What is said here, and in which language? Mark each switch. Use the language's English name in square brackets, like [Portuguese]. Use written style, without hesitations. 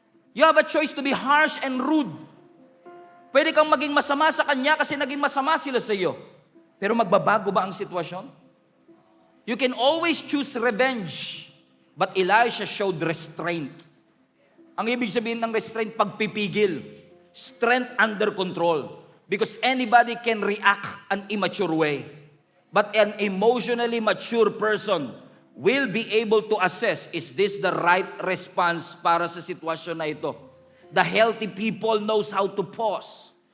[English] You have a choice to be harsh and rude. [Filipino] Pwede kang maging masama sa kanya kasi naging masama sila sa iyo. Pero magbabago ba ang sitwasyon? [English] You can always choose revenge. But Elisha showed restraint. [Filipino] Ang ibig sabihin ng restraint, pagpipigil. [English] Strength under control. Because anybody can react an immature way. But an emotionally mature person will be able to assess, is this the right response [Filipino] para sa sitwasyon na ito? [English] The healthy people knows how to pause.